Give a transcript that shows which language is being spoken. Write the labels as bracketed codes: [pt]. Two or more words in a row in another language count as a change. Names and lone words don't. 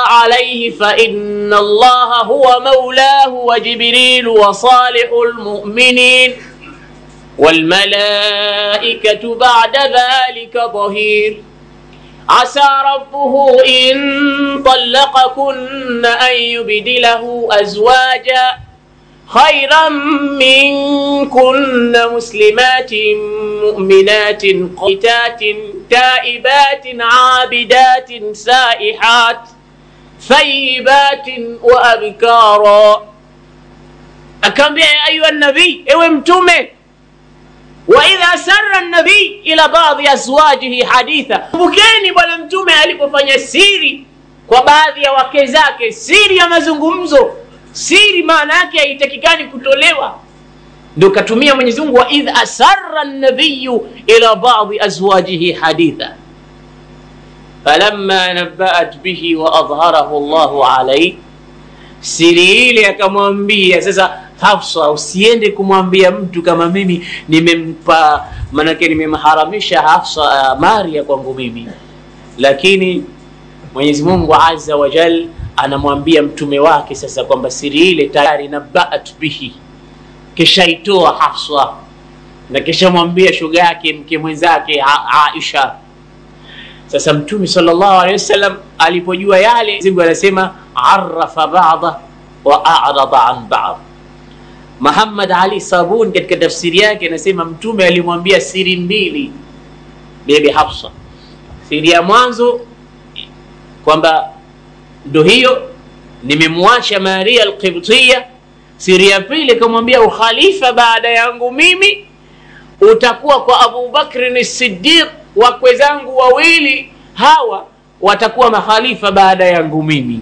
[ar] عليه فإن الله هو مولاه وجبريل وصالح المؤمنين والملائكة بعد ذلك ظهير عسى ربه إن طلقكن أن يبدله أزواجا خيرا منكن مسلمات مؤمنات قانتات تائبات عابدات سائحات ثيبات وأبكارا. أكمل يا أيها النبي [sw] ewe Mtume, [ar] وإذا سر النبي إلى بعض أزواجه حديثا, [sw] kumbukeni bwana Mtume alipofanya siri kwa baadhi ya wake zake, siri ya mazungumzo. Siri maana yake haitakikani kutolewa, ndio katumia Mwenyezi Mungu [ar] وإذ أسر النبي إلى بعض أزواجه حديثا فلما نبأت به وأظهره الله عليه. [sw] Siri ile akamwambia sasa Hafsa, usiende kumwambia mtu kama mimi nimempa, manake nimemharamisha Hafsa Maria kwangu mimi, lakini Mwenyezi Mungu [ar] عز وجل [sw] anamwambia mtume wake sasa kwamba siri ile tayari [ar] نبأت به, [sw] kisha itoa Hafsa na kisha mwambia shoga yake mke mwenzake Aisha. Sasa Mtume [ar] صلى الله عليه وسلم [sw] alipojua yale, Mungu anasema [ar] عرف بعضه وأعرض عن بعض, [sw] Muhammad Ali Sabuni katika tafsiri yake anasema mtume alimwambia siri mbili Bibi Hafsa. Siri ya mwanzo kwamba ndo hiyo nimemwacha Maria al-Qibtiyya. Siri ya pili kumwambia ukhalifa baada yangu mimi utakuwa kwa Abu Bakr as-Siddiq, wakwe zangu wawili hawa watakuwa makhalifa baada yangu mimi.